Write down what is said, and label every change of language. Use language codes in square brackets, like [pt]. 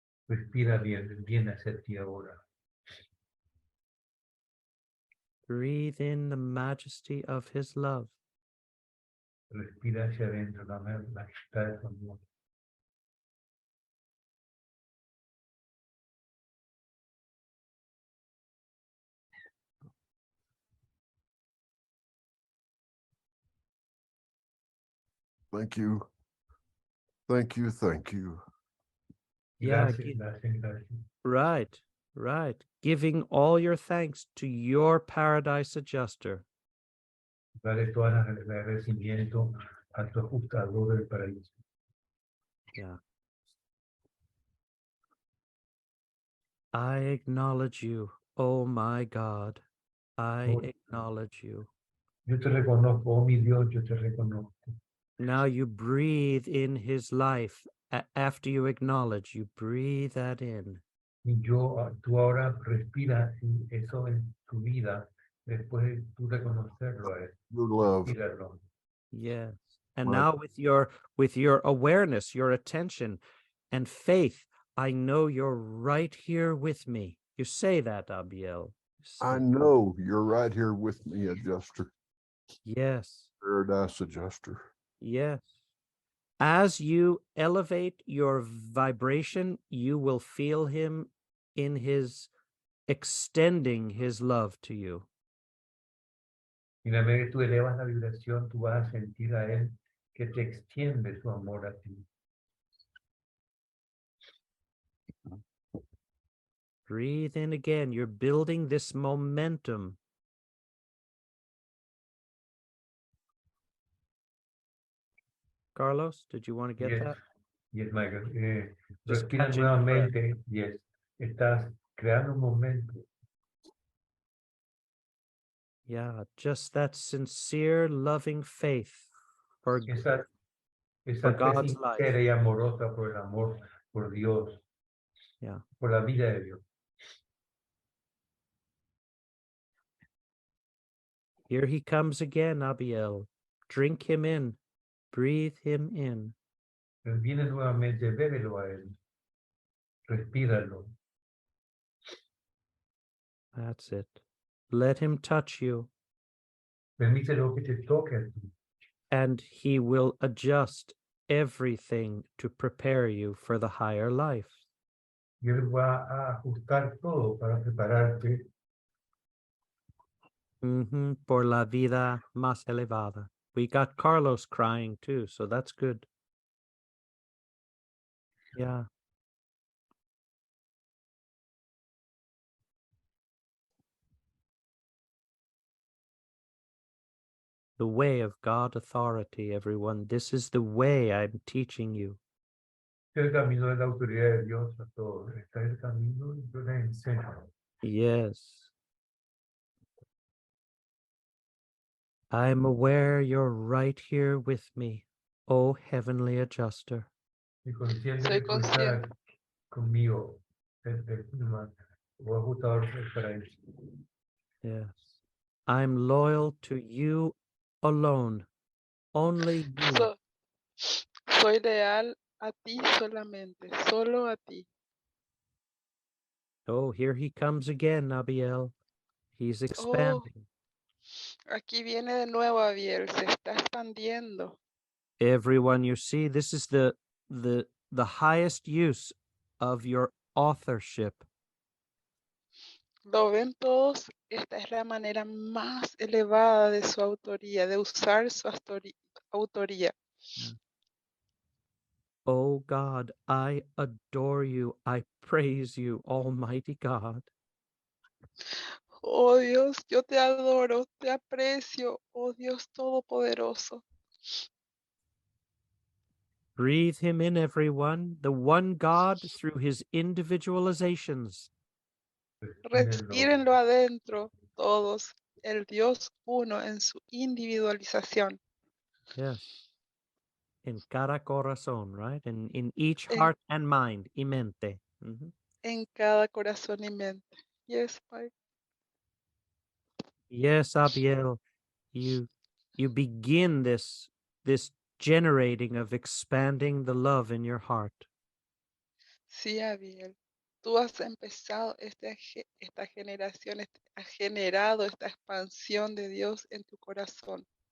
[es] Respira bien, viene hacia ti ahora. [en] Breathe in the majesty of his love. [es] Respira hacia adentro la majestad de su amor. [en] Thank you. Thank you. Thank you. Yeah, [es] Gracias, gracias, gracias. [en] right. Giving all your thanks to your paradise adjuster. [es] Dale todo el agradecimiento a tu ajustador del paraíso. [en] Yeah. I acknowledge you, oh my God. I acknowledge you. [es] Yo te reconozco, oh mi Dios, yo te reconozco. [en] Now you breathe in his life. After you acknowledge, you breathe that in. [es] Y tú ahora respiras eso en tu vida después de tú reconocerlo a él. [en] Your love. [es] Respíralo. [en] Yes. And Right. now with your awareness, your attention and faith, I know you're right here with me. You say that, Abiel. I know you're right here with me, adjuster. Yes. Paradise adjuster. Yes. As you elevate your vibration, you will feel him in his extending his love to you. [es] Y en la medida que tú elevas la vibración, tú vas a sentir a él que te extiende su amor a ti. [en] Breathe in again. You're building this momentum. Carlos, did you want to get Yes, that? yes, Michael. Just [es] Respira [en] catching your breath. [es] nuevamente. Yes. Estás creando un momento. [en] Yeah, just that sincere, loving faith for [es] Esa fe [en] God's life. [es] sincera y amorosa por el amor por Dios. [en] Yeah. [es] Por la vida de Dios. [en] Here he comes again, Abiel. Drink him in. Breathe him in. [es] Él viene nuevamente, bébelo a él. Respíralo. [en] That's it. Let him touch you, [es] Permítelo que te toque a ti. [en] and he will adjust everything to prepare you for the higher life. [es] Y él va a ajustar todo para prepararte Por la vida más elevada. [en] We got Carlos crying too, so that's good. Yeah. The way of God authority, everyone. This is the way I'm teaching you. [es] el camino de la autoridad de Dios a todos. Está el camino y yo les enseño. [en] Yes. I'm aware you're right here with me, O heavenly adjuster. [es] Y consciente Soy que tú estás consciente. conmigo, o ajustador para él. [en] Yes. I'm loyal to you alone. Only you. [es] So- soy leal a ti solamente, solo a ti. [en] Oh, here he comes again, Abiel. He's Oh, expanding. [es] aquí viene de nuevo Abiel, se está expandiendo. [en] Everyone you see, this is the highest use of your authorship. [es] Lo ven todos, esta es la manera más elevada de su autoría, de usar su autoría. [en] Oh God, I adore you. I praise you, Almighty God. [es] Oh Dios, yo te adoro, te aprecio, oh Dios Todopoderoso. [en] Breathe him in, everyone, the one God through his individualizations. [es] Respírenlo adentro, todos, el Dios uno en su individualización, [en] Yes. In [es] cada corazón, [en] right? In each [es] en, [en] heart and mind, [es] y mente. [en] Mhm. [es] en cada corazón y mente. Yes, Pai. [en] Yes, Abiel, you begin this generating of expanding the love in your heart. [es] Sí, Abiel. Tú has empezado esta generación, has generado esta expansión de Dios en tu corazón,